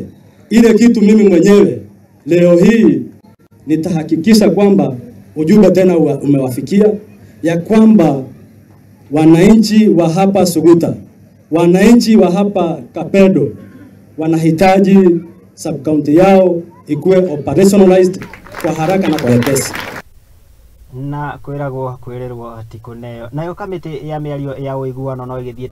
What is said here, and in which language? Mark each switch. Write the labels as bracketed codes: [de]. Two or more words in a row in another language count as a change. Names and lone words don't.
[sw] Ile kitu mimi mwenyewe leo hii nitahakikisha kwamba ujumbe tena umewafikia, ya kwamba wananchi wa hapa Suguta, wananchi wa hapa Kapedo wanahitaji sub county yao ikuwe operationalized kwa haraka na kwa wepesi. [ki] Na kwiragwo kwirerwo ati kuneyo nayo kamiti ya miario ya uiguano no igithie